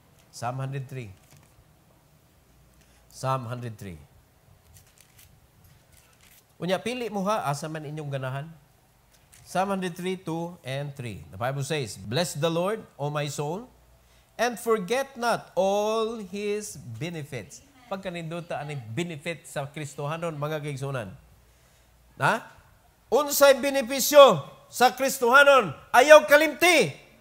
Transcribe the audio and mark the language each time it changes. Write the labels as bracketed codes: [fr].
[en] Psalm 103. Psalm 103. [ceb] Unya, pili mo ha, asa man inyong ganahan. Psalm 103, 2 and 3. [en] The Bible says, Bless the Lord, O my soul, and forget not all His benefits. [ceb] Pagkaninduta ang benefit sa Kristohanon, mga kaigsunan. Ha? Unsay benepisyo sa Kristohanon, ayaw kalimti.